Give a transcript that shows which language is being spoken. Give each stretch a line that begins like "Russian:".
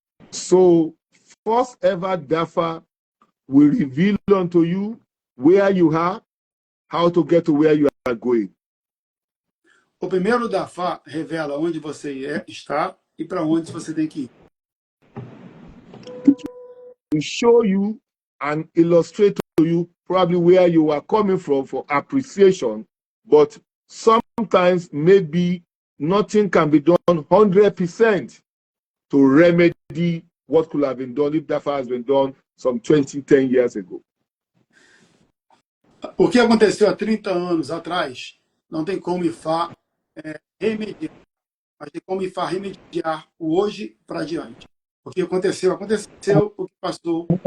English: So, first ever DAFA will reveal unto you where you are, how to get to where you are going.
Portuguese: O primeiro da Fá revela onde você está e para onde você tem que ir.
English: To show you and illustrate to you probably where you are coming from for appreciation, but sometimes maybe nothing can be done 100% to remedy what could have been done if that has been done some 10 years ago.
Portuguese: O que aconteceu há 30 anos atrás não tem como IFA remediar, mas tem como IFA remediar o hoje para adiante. O que aconteceu, aconteceu, o que passou.